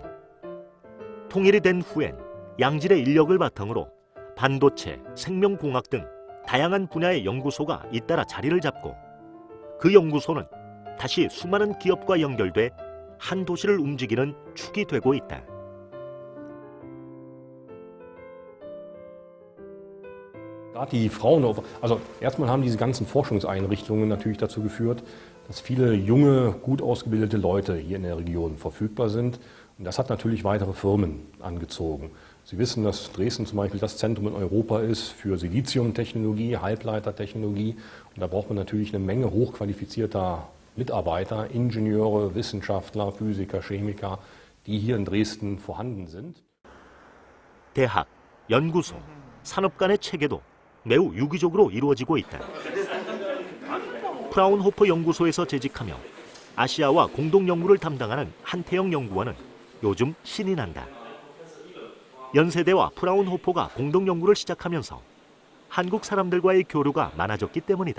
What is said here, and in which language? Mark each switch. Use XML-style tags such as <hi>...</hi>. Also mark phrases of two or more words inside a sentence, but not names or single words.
<ko>통일이 된 후엔 양질의 인력을 바탕으로 반도체, 생명공학 등 다양한 분야의 연구소가 잇따라 자리를 잡고 그 연구소는 다시 수많은 기업과 연결돼 한 도시를 움직이는 축이 되고 있다.</ko> <de>Gerade die Fraunhofer, also erstmal haben diese ganzen Forschungseinrichtungen natürlich dazu geführt, dass viele junge, gut ausgebildete Leute hier in der Region verfügbar sind. Und das hat natürlich weitere Firmen angezogen. Sie wissen, dass Dresden zum Beispiel das Zentrum in Europa ist für Siliziumtechnologie, Halbleitertechnologie. Und da braucht man natürlich eine Menge hochqualifizierter Mitarbeiter, Ingenieure, Wissenschaftler, Physiker, Chemiker, die hier in Dresden vorhanden sind.</de> <ko>대학, 연구소, 산업 간의 체계도 매우 유기적으로 이루어지고 있다. 프라운호퍼 연구소에서 재직하며 아시아와 공동 연구를 담당하는 한태영 연구원은 요즘 신이 난다. 연세대와 프라운호퍼가 공동 연구를 시작하면서 한국 사람들과의 교류가 많아졌기 때문이다.</ko>